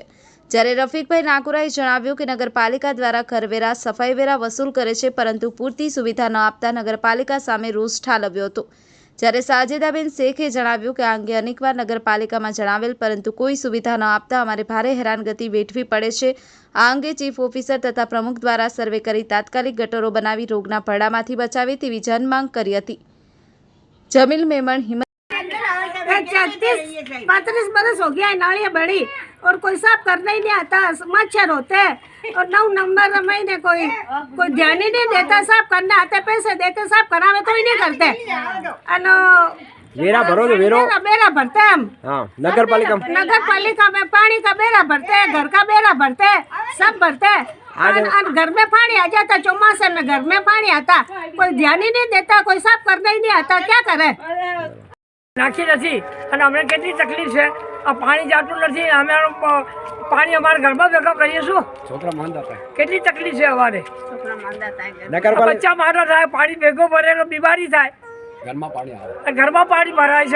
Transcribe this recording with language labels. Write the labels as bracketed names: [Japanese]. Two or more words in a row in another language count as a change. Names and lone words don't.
[Gujarati] જ્યારે રફીકભાઈ નાગોરાએ જણાવ્યું કે નગરપાલિકા દ્વારા કરવેરા સફાઈવેરા વસૂલ કરે છે, પરંતુ પૂરતી સુવિધા ન આપતા નગરપાલિકા સામે રોષ ઠાલવ્યો હતો। જ્યારે સાજેદાબેન શેખે જણાવ્યું કે આ અંગે અનેકવાર નગરપાલિકામાં જણાવેલ, પરંતુ કોઈ સુવિધા ન આપતા અમારે ભારે હેરાનગતિ વેઠવી પડે છે। આ અંગે ચીફ ઓફિસર તથા પ્રમુખ દ્વારા સર્વે કરી તાત્કાલિક ગટરો બનાવી રોગના ભરડામાંથી બચાવે તેવી જનમાંગ કરી હતી। जमील मेमन [Hindi] 35 बरस हो गया, नालियाँ बड़ी और कोई साफ करना ही नहीं आता, मच्छर होते हैं और 9 नंबर महीने कोई ध्यान ही नहीं देता। साफ करने आते पैसे देके साफ करावे तो ही नहीं करते। बेरा भरो तो बेरा भरते हैं हम। हाँ, नगर पालिका में पानी का बेरा भरते हैं, घर का बेरा भरते हैं, सब भरते हैं। घर में पानी आ जाता, चौमासे में घर में पानी आता, कोई ध्यान ही नहीं देता, कोई साफ करना ही नहीं आता, क्या करे। [Gujarati] નાખી નથી અને અમને કેટલી તકલીફ છે। આ પાણી જાતું નથી, અમે પાણી અમારા ઘરમાં ભેગા કરીએ શું? છોકરા માંદા થાય, કેટલી તકલીફ છે અમારે। નગરપાલિકા બચ્ચા મારા થાય, પાણી ભેગો ભરેલો બીમારી થાય, ઘરમાં પાણી ભરાય છે।